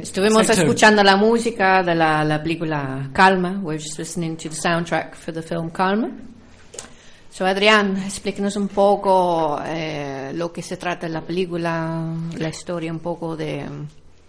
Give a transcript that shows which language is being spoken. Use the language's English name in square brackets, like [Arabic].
[Spanish] Estuvimos escuchando la música de la película Calma. [English] We're just listening to the soundtrack for the film Calma. [Spanish] So, Adrián, explíquenos un poco lo que se trata la película, la historia un poco de...